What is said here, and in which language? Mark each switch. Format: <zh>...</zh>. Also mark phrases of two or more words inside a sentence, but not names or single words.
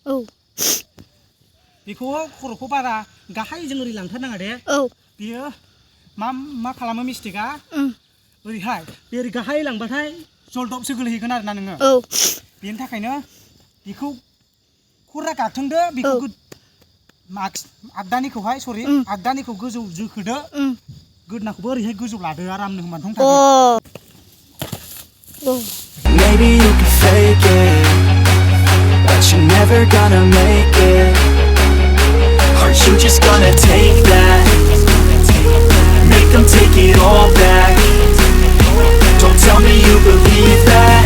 <brx>बेखौ खर'खौ बारा गाहायजों ओरै लांथारनाङा दे बेयो मा खालामो मिस्टेकआ ओरैहाय बे ओरै गाहाय लांबाथाय जलदबसो गोलैहैगोन आरोना नोङो बेनि थाखायनो बेखौ खरा गागथोंदो बेखौ आगदानिखौहाय आगदानिखौ गोजौ जोखोदो गोदनाखौबो ओरैहाय गोजौ लादो आरामनो होनबानो थांथारगोन</brx> <en>Maybe you can fake it, but you're never gonna make it. Are you just gonna take that? Make them take it all back. Don't tell me you believe that.</en>